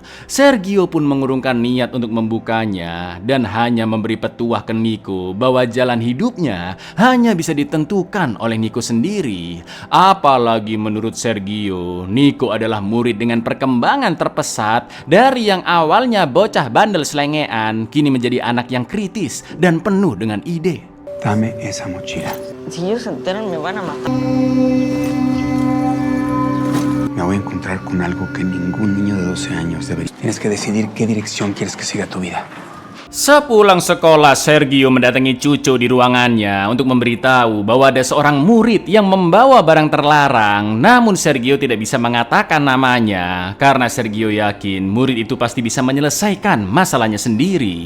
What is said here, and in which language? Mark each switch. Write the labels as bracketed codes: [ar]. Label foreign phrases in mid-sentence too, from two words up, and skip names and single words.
[id] Sergio pun mengurungkan niat untuk membukanya dan hanya memberi petuah ke Nico bahwa jalan hidupnya hanya bisa ditentukan oleh Nico sendiri. Apalagi menurut Sergio, Nico adalah murid dengan perkembangan terpesat dari yang awalnya bocah bandel selengean kini menjadi anak yang kritis dan penuh dengan ide. [es] Dame esa mochila. Si ellos se enteran me van a matar. Me voy a encontrar con algo que ningún niño de 12 años debería. Tienes que decidir qué dirección quieres que siga tu vida. [id] Sepulang sekolah, Sergio mendatangi Cuco di ruangannya untuk memberitahu bahwa ada seorang murid yang membawa barang terlarang. Namun Sergio tidak bisa mengatakan namanya karena Sergio yakin murid itu pasti bisa menyelesaikan masalahnya sendiri.